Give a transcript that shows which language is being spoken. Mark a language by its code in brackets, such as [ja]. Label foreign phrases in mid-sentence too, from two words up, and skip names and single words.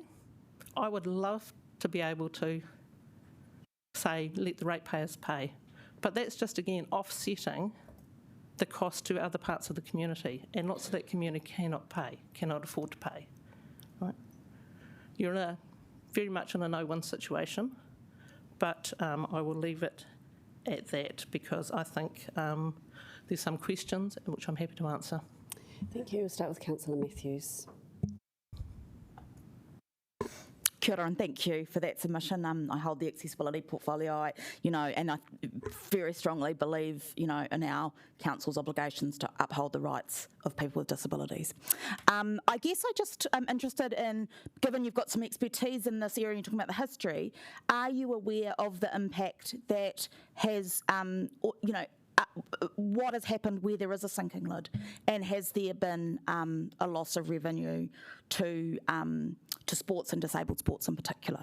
[en] I would love to be able to say, let the ratepayers pay, but that's just, again, offsetting the cost to other parts of the community, and lots of that community cannot afford to pay. Right? You're very much in a no-win situation, but I will leave it at that, because I think there's some questions which I'm happy to answer. Thank you. We'll start with Councillor Matthews. [mi] Kia ora, [en] and thank you for that submission. I hold the accessibility portfolio, and I very strongly believe, in our council's obligations to uphold the rights of people with disabilities. I guess I just am interested in, given you've got some expertise in this area and you're talking about the history, are you aware of the impact that has, what has happened where there is a sinking lid, and has there been a loss of revenue to sports and disabled sports in particular?